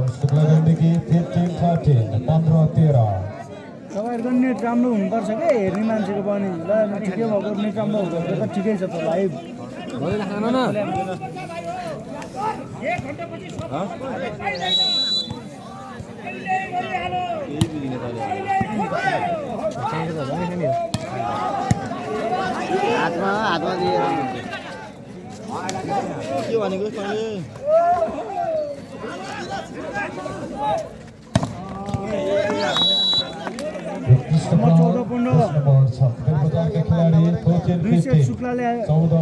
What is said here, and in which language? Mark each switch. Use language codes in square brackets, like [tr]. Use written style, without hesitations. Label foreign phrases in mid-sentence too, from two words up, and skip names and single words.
[ne] Sukla Gandhi 15-13. 15-13. तपाईँहरूको नेट राम्रो हुनुपर्छ क्या हेर्ने मान्छेको पनि ल ठिकै भएको नेट राम्रो हुँदो त ठिकै छ त लाइभ खानु न हातमा दिएर के भनेको नम्बर 14-15 का खिलाड़ी 14-15 शुक्लाले 14-15